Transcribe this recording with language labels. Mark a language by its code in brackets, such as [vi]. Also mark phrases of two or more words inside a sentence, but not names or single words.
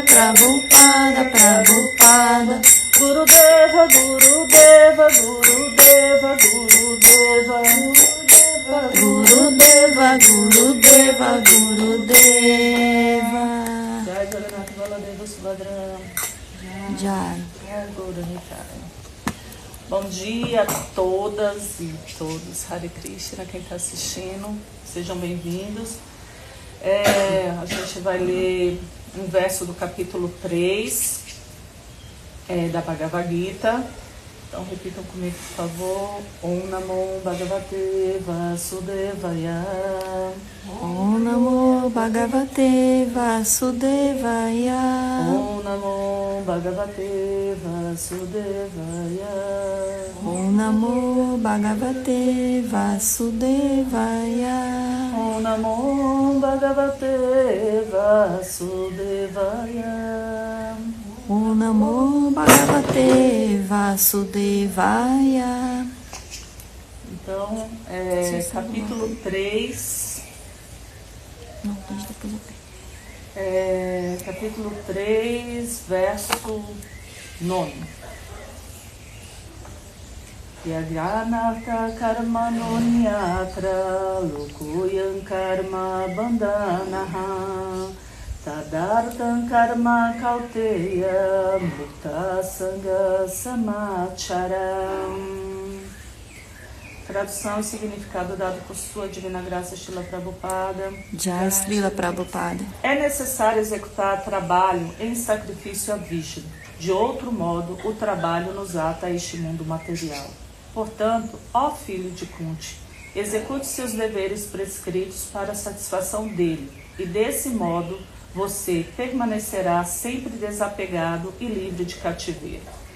[sa] Prabhupada, Prabhupada, Prabhupada. Gurudeva, Gurudeva, Gurudeva, Gurudeva, Gurudeva, Gurudeva, Gurudeva. Jai Jagannath Baladeva Subhadra. Jai. [pt] Bom dia a todas e todos. [sa] हरे कृष्ण, [pt] quem está assistindo, sejam bem-vindos. A gente vai ler um verso do capítulo 3 da Bhagavad Gita. Então repitam comigo, por favor. [sa] ॐ नमो भगवते वासुदेवाय. ॐ नमो भगवते वासुदेवाय. ॐ नमो भगवते वासुदेवाय. ॐ नमो भगवते वासुदेवाय. ॐ नमो भगवते वासुदेवाय. ॐ नमो भगवते वासुदेवाय. [pt] Então, capítulo 3. Não, deixa depois eu pego. Capítulo 3, verso 9. [sa] यज्ञार्थात् कर्मणोऽन्यत्र लोकोऽयं कर्मबन्धनः तदर्थं कर्म कौन्तेय मुक्तसङ्गः समाचर. [pt] Tradução e significado dado por sua divina graça Srila Prabhupada. [sa] Jai Srila Prabhupada. [pt] É necessário executar trabalho em sacrifício a Vishnu. De outro modo, o trabalho nos ata a este mundo material. Portanto, ó filho de Kunti, execute seus deveres prescritos para a satisfação dele, e desse modo você permanecerá sempre desapegado e livre de cativeiro.